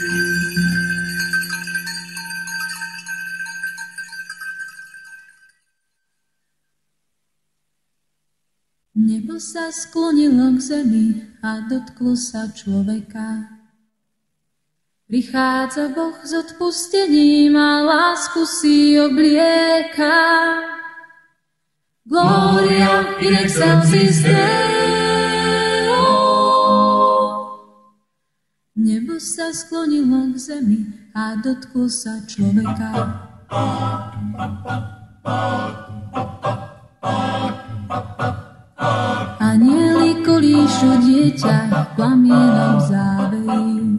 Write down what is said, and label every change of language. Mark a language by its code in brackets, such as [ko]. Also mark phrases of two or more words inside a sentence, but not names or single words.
[sk] Nebo sa sklonilo k zemi a dotklo sa človeka. Prichádza Boh s odpustením a lásku si oblieka. [la] Gloria in excelsis Deo. [sk] Nebo sa sklonilo k zemi a dotklo sa človeka. Anieli kolíšu dieťa plamienom závejí.